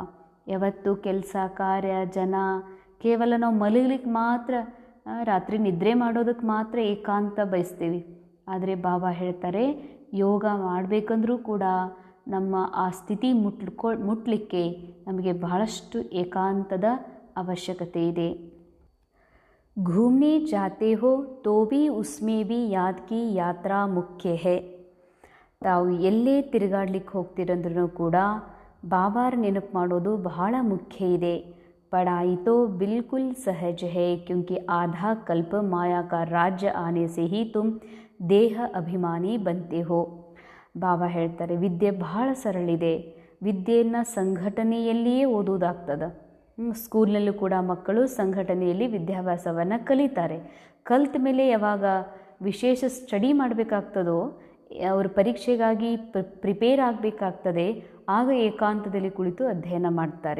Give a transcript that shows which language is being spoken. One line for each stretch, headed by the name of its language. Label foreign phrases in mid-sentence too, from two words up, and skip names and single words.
Kannada: ಯಾವತ್ತು ಕೆಲಸ ಕಾರ್ಯ ಜನ ಕೇವಲ ನಾವು ಮಲಗಲಿಕ್ಕೆ ಮಾತ್ರ, ರಾತ್ರಿ ನಿದ್ರೆ ಮಾಡೋದಕ್ಕೆ ಮಾತ್ರ ಏಕಾಂತ ಬಯಸ್ತೀವಿ. ಆದರೆ ಬಾಬಾ ಹೇಳ್ತಾರೆ, ಯೋಗ ಮಾಡಬೇಕಂದ್ರೂ ಕೂಡ ನಮ್ಮ ಆ ಸ್ಥಿತಿ ಮುಟ್ಟಲಿಕ್ಕೆ ನಮಗೆ ಬಹಳಷ್ಟು ಏಕಾಂತದ ಅವಶ್ಯಕತೆ ಇದೆ.
Hindi: घूमने जाते हो तो भी उसमें भी याद की यात्रा मुख्य है.
Kannada: ತಾವು ಎಲ್ಲೇ ತಿರುಗಾಡ್ಲಿಕ್ಕೆ ಹೋಗ್ತಿರಂದ್ರೂ ಕೂಡ ಬಾಬಾರ ನೆನಪು ಮಾಡೋದು ಬಹಳ ಮುಖ್ಯ ಇದೆ.
Hindi: पढ़ाई तो बिल्कुल सहज है क्योंकि आधा कल्प माया का राज्य आने से ही तुम देह अभिमानी बनते हो.
Kannada: ಬಾಬಾ ಹೇಳ್ತಾರೆ, ವಿದ್ಯೆ ಬಹಳ ಸರಳಿದೆ, ವಿದ್ಯೆಯನ್ನು ಸಂಘಟನೆಯಲ್ಲಿಯೇ ಓದೋದಾಗ್ತದೆ. ಸ್ಕೂಲ್ನಲ್ಲೂ ಕೂಡ ಮಕ್ಕಳು ಸಂಘಟನೆಯಲ್ಲಿ ವಿದ್ಯಾಭ್ಯಾಸವನ್ನು ಕಲಿತಾರೆ. ಕಲಿತ ಮೇಲೆ ಯಾವಾಗ ವಿಶೇಷ ಸ್ಟಡಿ ಮಾಡಬೇಕಾಗ್ತದೋ, ಅವ್ರ ಪರೀಕ್ಷೆಗಾಗಿ ಪ್ರಿಪೇರ್ ಆಗಬೇಕಾಗ್ತದೆ, ಆಗ ಏಕಾಂತದಲ್ಲಿ ಕುಳಿತು ಅಧ್ಯಯನ ಮಾಡ್ತಾರೆ.